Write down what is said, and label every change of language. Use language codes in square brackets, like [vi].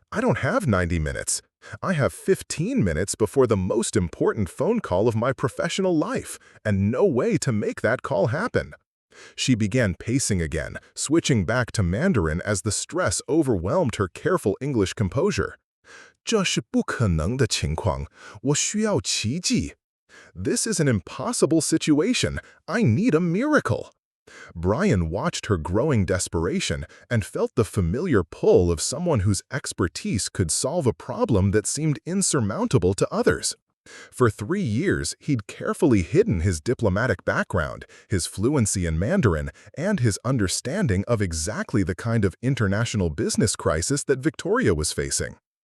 [en] I don't have 90 minutes. I have 15 minutes before the most important phone call of my professional life, and no way to make that call happen. She began pacing again, switching back to Mandarin as the stress overwhelmed her careful English composure. [zh] 这是不可能的情况，我需要奇迹. [en] This is an impossible situation. I need a miracle. Brian watched her growing desperation and felt the familiar pull of someone whose expertise could solve a problem that seemed insurmountable to others. For 3 years, he'd carefully hidden his diplomatic background, his fluency in Mandarin, and his understanding of exactly the kind of international business crisis that Victoria was facing.